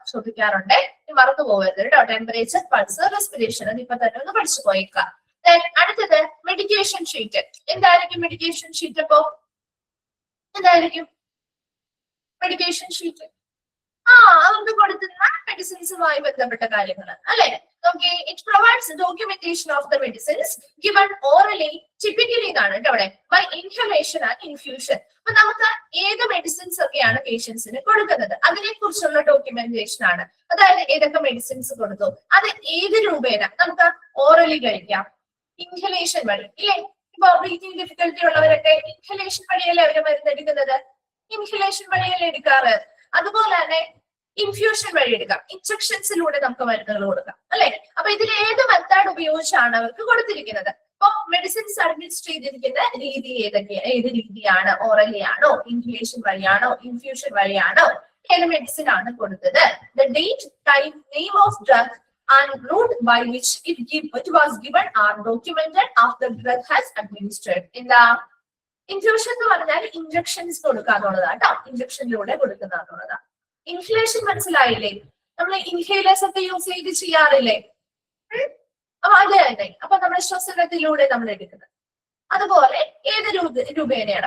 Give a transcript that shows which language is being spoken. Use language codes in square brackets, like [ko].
[ml] ചോദിക്കാറുണ്ട്, മറന്നു പോകരുത് കേട്ടോ. ടെമ്പറേച്ചർ, പൾസ്, റെസ്പിറേഷൻ അത് ഇപ്പൊ തന്നെ ഒന്ന് പഠിച്ചു പോയേക്കാം. അടുത്തത് മെഡിക്കേഷൻ ഷീറ്റ്. എന്തായിരിക്കും മെഡിക്കേഷൻ ഷീറ്റ്? അപ്പോ എന്തായിരിക്കും മെഡിക്കേഷൻ ഷീറ്റ്? അവർക്ക് കൊടുക്കുന്ന മെഡിസിൻസുമായി ബന്ധപ്പെട്ട കാര്യങ്ങൾ അല്ലെ? [en] Okay, it provides documentation of the medicines given orally, typically [ml] എന്നാണ് കേട്ടോ അവിടെ, [en] by inhalation and infusion. [ml] അപ്പൊ നമുക്ക് ഏത് മെഡിസിൻസ് ഒക്കെയാണ് പേഷ്യൻസിന് കൊടുക്കുന്നത് അതിനെ കുറിച്ചുള്ള ഡോക്യുമെന്റേഷൻ ആണ്. അതായത് ഏതൊക്കെ മെഡിസിൻസ് കൊടുത്തു, അത് ഏത് രൂപേണ നമുക്ക് ഓറലി കഴിക്കാം, ഇൻഹലേഷൻ വഴി ഇല്ലേ? ഇപ്പൊ ബ്രീത്തിങ് ഡിഫിക്കൽറ്റി ഉള്ളവരൊക്കെ ഇൻഹലേഷൻ വഴിയല്ലേ അവര് മരുന്നെടുക്കുന്നത്? ഇൻഹലേഷൻ വഴിയല്ലേ എടുക്കാറ്? അതുപോലെ തന്നെ ഇൻഫ്യൂഷൻ വഴി എടുക്കാം, ഇൻജക്ഷൻസിലൂടെ നമുക്ക് മരുന്നുകൾ കൊടുക്കാം അല്ലെ? അപ്പൊ ഇതിൽ ഏത് മെത്തേഡ് ഉപയോഗിച്ചാണ് അവർക്ക് കൊടുത്തിരിക്കുന്നത്? അപ്പൊ മെഡിസിൻസ് അഡ്മിനിസ്റ്റർ ചെയ്തിരിക്കുന്ന രീതി ഏത് രീതിയാണ്? ഓറലി ആണോ, ഇൻഹലേഷൻ വഴിയാണോ, ഇൻഫ്യൂഷൻ വഴിയാണോ, ഏത് മെഡിസിൻ ആണ് കൊടുത്തത്? [en] The date, time, name of drug and route by which it was given are documented after drug has administered. [ml] എന്താ ഇൻഫ്യൂഷൻ എന്ന് പറഞ്ഞാൽ ഇൻജക്ഷൻസ് കൊടുക്കുക എന്നുള്ളതാണ് കേട്ടോ. ഇൻജക്ഷനിലൂടെ കൊടുക്കുക എന്നുള്ളതാണ്. ഇൻഹലേഷൻ മനസ്സിലായില്ലേ? നമ്മൾ ഇൻഹേലേഴ്സ് ഒക്കെ യൂസ് ചെയ്ത് ചെയ്യാറില്ലേ? അപ്പൊ അത് തന്നെ. അപ്പൊ നമ്മുടെ ശ്വസനത്തിലൂടെ നമ്മൾ എടുക്കുന്നത്. അതുപോലെ ഏത് രൂപേണയാണ്?